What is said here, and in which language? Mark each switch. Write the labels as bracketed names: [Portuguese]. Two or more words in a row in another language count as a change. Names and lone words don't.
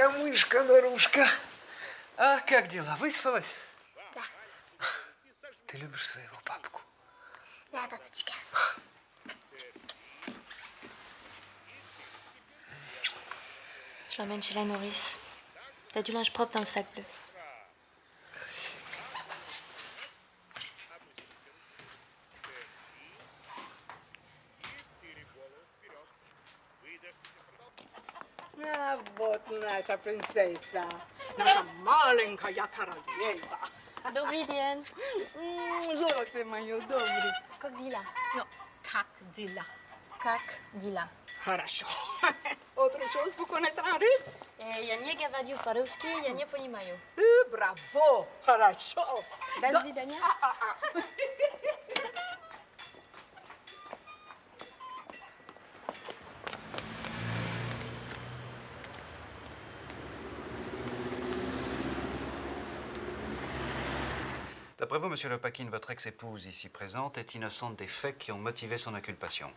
[Russian] Малышка, Нарушка. А как дела? Выспалась? Да. Ты любишь своего папку? Да, папочка. [French] Je l'emmène chez la nourrice. T'as du linge propre dans le sac bleu. [Russian] А вот наша принцесса. Наша маленькая королева. Добрый день. Золото мое, добрый. Как дела? Ну, как дела? Как дела? Хорошо. [French] Autre chose pour connaître en russe? [Russian] Я не говорю по-русски, я не понимаю. Браво! Хорошо. До свидания. [French] D'après vous, monsieur Lopakhin, votre ex-épouse ici présente est innocente des faits qui ont motivé son inculpation.